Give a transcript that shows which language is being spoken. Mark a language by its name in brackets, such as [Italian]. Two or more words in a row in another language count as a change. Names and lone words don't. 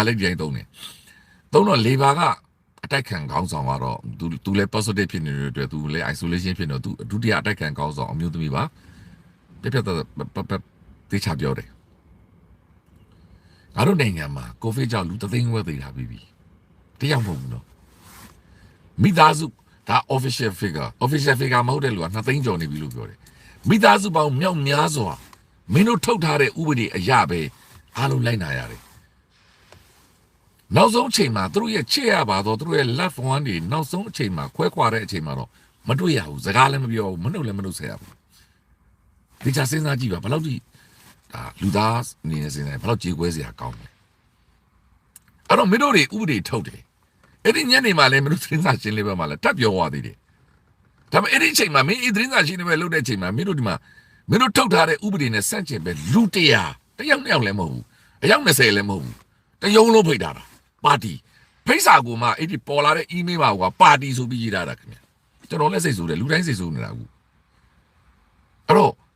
[Burmese] လည်းကြိုင်သုံးတယ်သုံးတော့လေဘာကအတိုက်ခံခေါင်းဆောင်ကတော့သူလည်း positive ဖြစ်နေတဲ့အတွက်သူလည်း isolation ဖြစ်နေတော့သူဒုတိယအတိုက်ခံခေါင်းဆောင်အမျိုးသမီးပါပြပြတေချာပြောတယ်ငါတို့နိုင်ငံမှာကိုဗစ်ကြောင့်လူ3သိန်းဝက်သေတာပြီတရားမဟုတ်ဘူးနော်မိသားစုဒါ [English] official figure [Burmese] မဟုတ်တဲ့လူက2သိန်းကျော်နေပြီလို့ပြောတယ်မိသားစုပေါင်းမြောက်များစွာမင်းတို့ထုတ်ထားတဲ့ဥပဒေအရပဲအားလုံးလိုက်နာရတယ် နောက်ဆုံးအချိန်မှာသူတို့ရဲ့ချစ်ရပါတော့သူတို့ရဲ့ [English] love one [Burmese] တွေနောက်ဆုံးအချိန်မှာခွဲခွာတဲ့အချိန်မှာတော့မတွေ့ရဘူးစကားလည်းမပြောဘူးမနှုတ်လည်းမနှုတ်ဆက်ရဘူးဒီ ချစဉ်းစားကြည့်ပါဘယ်လောက်ထိဒါလူသားအနေနဲ့စဉ်းစားရင်ဘယ်လောက်ကြေကွဲစရာကောင်းလဲအဲ့တော့မင်းတို့တွေဥပဒေထုတ်တယ်အဲ့ဒီညနေမှလည်းမင်းတို့စဉ်းစားရှင်းလေးပဲမှလည်းတက်ပြောသွားသေးတယ်ဒါပေမဲ့အဲ့ဒီအချိန်မှာမင်းဤသတင်းစာရှင်းနေပဲလုပ်တဲ့အချိန်မှာမင်းတို့ဒီမှာမင်းတို့ထုတ်ထားတဲ့ဥပဒေနဲ့ဆန့်ကျင်ပဲလူ100တယောက်2ယောက်လည်းမဟုတ်ဘူးအယောက်20လည်းမဟုတ်ဘူးတယုံလုံးဖိတ်ထားတာပါတီဖိတ်စာကိုမှအဲ့ဒီပေါ်လာတဲ့ email မှာကပါတီဆိုပြီးရေးထားတာခင်ဗျကျွန်တော်လည်းစိတ်ဆိုးတယ်လူတိုင်းစိတ်ဆိုးနေတာကူအဲ့တော့